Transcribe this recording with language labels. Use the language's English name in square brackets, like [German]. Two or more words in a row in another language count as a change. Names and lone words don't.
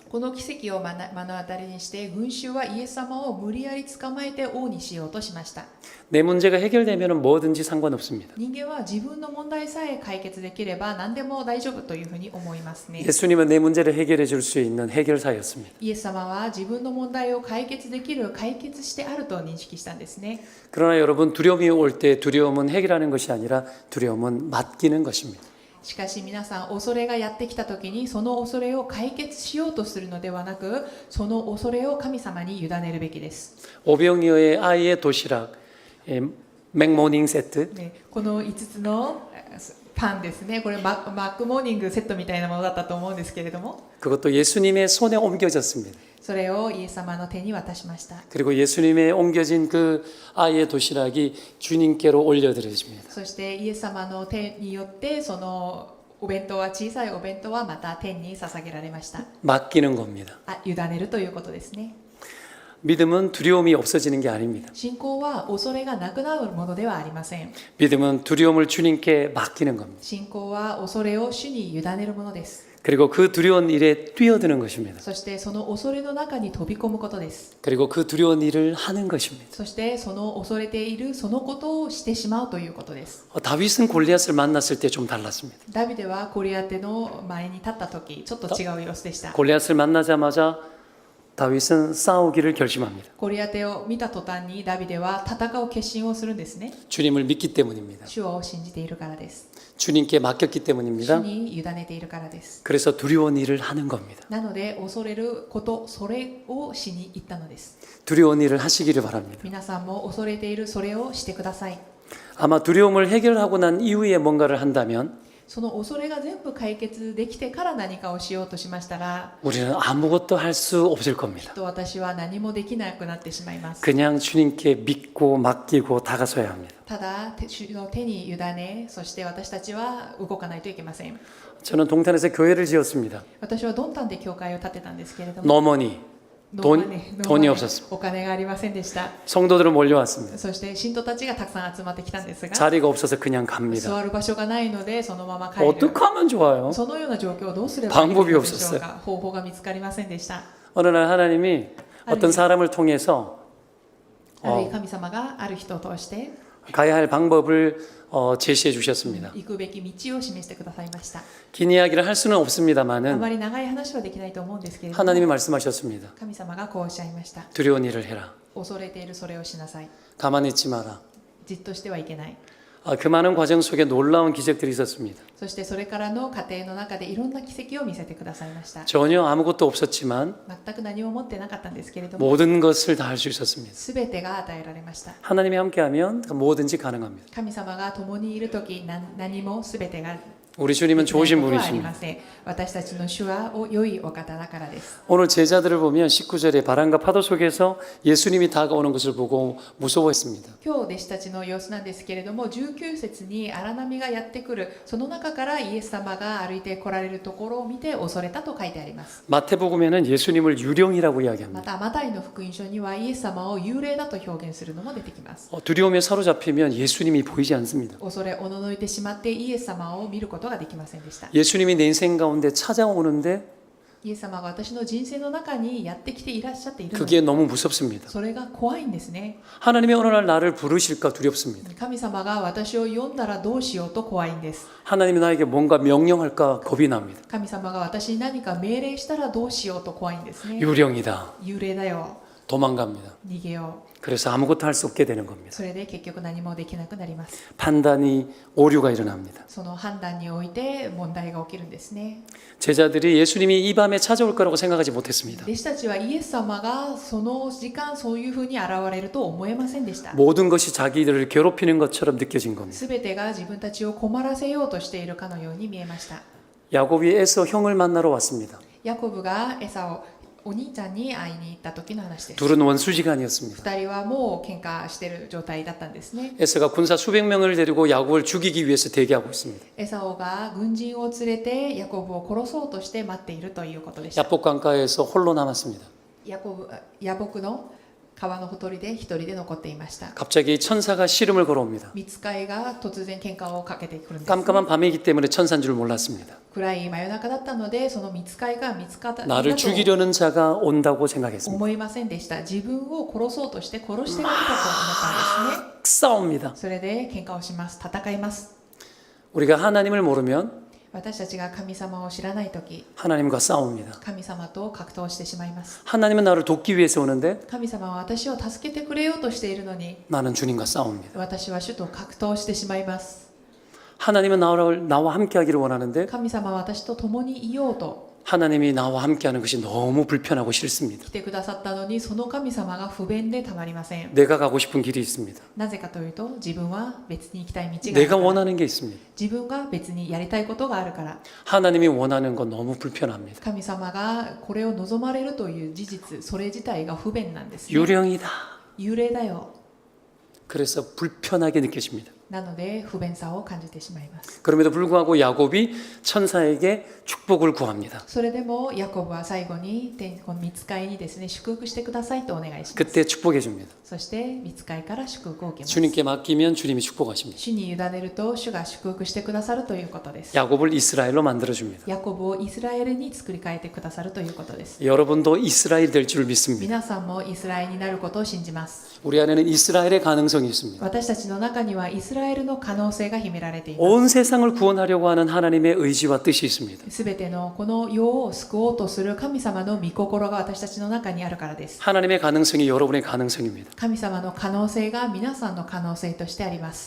[Japanese] この奇跡を目の当たりにして群衆はイエス様を無理やり捕まえて王にしようとしました。 [Korean] 내 문제가 해결되면 뭐든지 상관없습니다. [Japanese] 人間は自分の問題さえ解決できれば何でも大丈夫というふうに思いますね。 [Korean] 예수님은 내 문제를 해결해 줄 수 있는 해결사였습니다. [Japanese] イエス様は自分の問題を解決できる解決してあると認識したんですね。 [Korean] 그러나 여러분, 두려움이 올 때 두려움은 해결하는 것이 아니라 두려움은 맡기는 것입니다. [Japanese] しかし皆さん、恐れがやってきた時にその恐れを解決しようとするのではなく、その恐れを神様に委ねるべきです。 [Korean] 오병이어의 아이의 도시락, 맥모닝 세트, [Japanese] ね、この5つのパンですね、これマックモーニングセットみたいなものだったと思うんですけれども、 [Korean] 그것도 예수님의 손에 옮겨졌습니다. [Japanese] それをイエス様の手に渡しました。 [Korean] 그리고 예수님의 옮겨진 그 아이의 도시락이 주님께로 올려드려집니다. [Japanese] そしてイエス様の手によってそのお弁当は、小さいお弁当はまた天に捧げられました。 [Korean] 맡기는 겁니다. [Japanese] 委ねるということですね。 [Korean] 믿음은 두려움이 없어지는 게 아닙니다. [Japanese] 信仰は恐れがなくなるものではありません。 [Korean] 믿음은 두려움을 주님께 맡기는 겁니다. [Japanese] 信仰は恐れを主に委ねるものです。 [Korean] 그리고 그 두려운 일에 뛰어드는 것입니다. [Japanese] そしてその恐れの中に飛び込むことです。 [Korean] 그리고 그 두려운 일을 하는 것입니다. [Japanese] そしてその恐れているそのことをしてしまうということです。 [Korean] 다윗은 골리앗을 만났을 때 좀 달랐습니다. [Japanese] ダビデはゴリアテの前に立った時、ちょっと違う様子でした。 [Korean] 골리앗을 만나자마자 다윗은 싸우기를 결심합니다. [Japanese] ゴリアテを見た途端にダビデは戦う決心をするんですね。 [Korean] 주님을 믿기 때문입니다. [Japanese] 主を信じているからです。 [Korean] 주님께 맡겼기 [Japanese] 主 [Korean] 때문입니다. [Japanese] に委ねているからです。 [Korean] 그래서 두려운 일을 하는 겁니다. [Japanese] なので恐れること、それをしに行ったのです。 [Korean] 두려운 일을 하시기를 바랍니다. [Japanese] 皆さんも恐れているそれをしてください。 [Korean] 아마 두려움을 해결하고 난 이후에 뭔가를 한다면 [Japanese] その恐れが全部解決できてから何かをしようとしましたら、 [Korean] 우리는 아무것도 할 수 없을 [Japanese] き [Korean] 겁니다. [Japanese] っと私は何もできなくなってしまいます。 [Korean] 그냥 주님께 믿고 맡기고 다가서야 합니다. [Japanese] ただ主の手に委ね、そして私たちは動かないといけません。 [Korean] 저는 동탄에서 교회를 지었습니다. [Japanese] 私はドンタンで教会を建てたんですけれども、 [English] no money [Japanese] ノー [Korean] 돈 [Japanese] マネー [Korean] 돈이 없었습니다. [Japanese] お金がありませんでした。 [Korean] 성도들은 몰려왔습니다. [Japanese] そして信徒たちがたくさん集まってきたんですが、 [Korean] 자리가 없어서 그냥 갑니다. [Japanese] 座る場所がないのでそのまま帰る。 [Korean] 어떻게 하면 좋아요? [Japanese] そのような状況をどうすればいいの [Korean] 방법이 [Japanese] でしょ [Korean] 없었어요. [Japanese] うか。方法が見つかりませんでした。 [Korean] 어느 날 하나님이 어떤 사람을 통해서 [Japanese] ある神様がある人を通して [Korean] 가야 할 방법을 제시해 주셨습니다. [Japanese] 行くべき道を示してくださいました。 [Korean] 긴 이야기를 할 수는 [Japanese] あ [Korean] 없습니다만은 [Japanese] まり長い話はできないと思うんですけれども、 [Korean] 하나님이 말씀하셨습니다. [Japanese] 神様がこうおっしゃいました。 [Korean] 두려운 일을 해라. [Japanese] 恐れているそれをしなさい。 [Korean] 가만히 있지 마라. [Japanese] じっとしてはいけない。 [Korean] 그 많은 과정 속에 놀라운 기적들이 있었습니다. [Japanese] そしてそれからの過程の中でいろんな奇跡を見せてくださいました。 [Korean] 전혀 아무것도 없었지만 [Japanese] 全く何も持ってなかったんですけれども、 [Korean] 모든 것을 다 할 수 있었습니다. [Japanese] すべてが与えられました。 [Korean] 하나님이 함께하면 뭐든지 가능합니다. [Japanese] 神様が共にいるとき、何もすべてが [Korean] 우리 주님은 [Japanese] できない [Korean] 좋으신 [Japanese] ことはあり [Korean] 분이십니다. [Japanese] ません。私たちの主は良いお方だからです。 [Korean] 오늘 제자들을 보면 19절에 바람과 파도 속에서 예수님이 다가오는 것을 보고 무서워했습니다. [Japanese] 今日弟子たちの様子なんですけれども、19節に荒波がやってくる、その中からイエス様が歩いて来られるところを見て恐れたと書いてあります。 [Korean] 마태복음에는 예수님을 유령이라고 [Japanese] ま [Korean] 이야기합니다. [Japanese] たマタイの福音書にはイエス様を幽霊だと表現するのも出てきます。 [Korean] 두려움에 사로잡히면 예수님이 보이지 않습니다. [Japanese] 恐れおののいてしまってイエス様を見ることができませんでした。 [Korean] 예수님이 내 인생 가운데 찾아오는데 [Japanese] イエス様が私の人生の中にやってきていらっしゃっているの [Korean] 그게 [Japanese] で、 [Korean] 너무 무섭습니다. [Japanese] それが怖いんですね。 [Korean] 하나님이 어느 날 나를 부르실까 두렵습니다. [Japanese] 神様が私を呼んだらどうしようと怖いんです。 [Korean] 하나님이 나에게 뭔가 명령할까 겁이 납니다. [Japanese] 神様が私に何か命令したらどうしようと怖いんですね。 [Korean] 유령이다. [Japanese] 幽霊だよ、 [Korean] 도망갑니다. [Japanese] 逃げよ [Korean] 그래서 아무것도 할 수 없게 되는 [Japanese] う。 [Korean] 겁니다. [Japanese] それで結局何もできなくなります。 [Korean] 판단이 오류가 일어납니다. [Japanese] その判断において問題が起きるんですね。 [Korean] 제자들이 예수님이 이 밤에 찾아올 거라고 생각하지 못했습니다. [Japanese] 弟子たちはイエス様がその時間そういうふうに現れると思えませんでした。 [Korean] 모든 것이 자기들을 괴롭히는 것처럼 느껴진 겁니다. [Japanese] すべてが自分たちを困らせようとしているかのように見えました。 [Korean] 야곱이 에서 형을 만나러 왔습니다. [Japanese] ヤコブがエサをお兄ちゃんに会いに行った時の話です。 [Korean] 둘은 원수지간이었습니다. [Japanese] 二人はもう喧嘩している状態だったんですね。 [Korean] 에서가 군사 수백 명을 데리고 야곱을 죽이기 위해서 대기하고 있습니다. [Japanese] エサオが軍人を連れてヤコブを殺そうとして待っているということでした。 [Korean] 야복 강가에서 홀로 남았습니다. [Japanese] ヤボクの川のほとりで一人で残っていました。 [Korean] 갑자기 천사가 씨름을 걸어옵니다. [Japanese] 御使いが突然喧嘩をかけてくるんです。 [Korean] 깜깜한 밤이기 때문에 천사인 줄 몰랐습니다. [Japanese] 暗い真夜中だったので、その御使いが見つかった [Korean] 나를 죽이려는 자가 온다고 생각했습니다. [Japanese] 思いませんでした。自分を殺そうとして殺してが来たと思ったんですね。 [Korean] 싸웁니다. [Japanese] それで喧嘩をします。戦います。 [Korean] 우리가 하나님을 모르면 [Japanese] 私たちが神様を知らないとき、 [Korean] 하나님과 싸웁니다. [Japanese] 神様と格闘してしまいます。 [Korean] 하나님은 나를 돕기 위해서 오는데 [Japanese] 神様は私を助けてくれようとしているのに、 [Korean] 나는 주님과 싸웁니다. [Japanese] 私は主と格闘してしまいます。 [Korean] 하나님은 나와 함께하기를 원하는데 [Japanese] 神様は私と共にいようと [Korean] 하나님이 나와 함께하는 것이 너무 불편하고 싫습니다. [Japanese] 来てくださったのに、その神様が不便でたまりません。 [Korean] 내가 가고 싶은 길이 있습니다. [Japanese] なぜかというと、自分は別に行きたい道がある [Korean] 내가 [Japanese] から、 [Korean] 원하는 게 있습니다. [Japanese] 自分が別にやりたいことがあるから、 [Korean] 하나님이 원하는 건 너무 불편합니다. [Japanese] 神様がこれを望まれるという事実、それ自体が不便なんですね。 [Korean] 유령이다. [Japanese] 幽霊だよ。 [Korean] 그래서 불편하게 느껴집니다. [Japanese] なので不便さを感じてしまいます。 [Korean] 그럼에도 불구하고 야곱이 천사에게 축복을 구합니다. [Japanese] それでもヤコブは最後にこの御使いにですね、祝福してくださいとお願いします。 [Korean] 그때 축복해 줍니다. [Japanese] そして御使いから祝福を受けます。 [Korean] 주님께 맡기면 주님이 축복하십니다. [Japanese] 主に委ねると主が祝福してくださるということです。 [Korean] 야곱을 이스라엘로 만들어 줍니다. [Japanese] ヤコブをイスラエルに作り変えてくださるということです。 [Korean] 여러분도 이스라엘 될 줄 믿습니다. [Japanese] 皆さんもイスラエルになることを信じます。 [Korean] 우리 안에는 이스라엘의 가능성이 있습니다. [Japanese] 私たちの中にはイスラエルの可能性が秘められています。 [Korean] 온 세상을 구원하려고 하는 하나님의 의지와 뜻이 있습니다. [Japanese] すべてのこの世を救おうとする神様の御心が私たちの中にあるからです。 [Korean] 하나님의 가능성이 여러분의 가능성입니다. [Japanese] 神様の可能性が皆さんの可能性としてあります。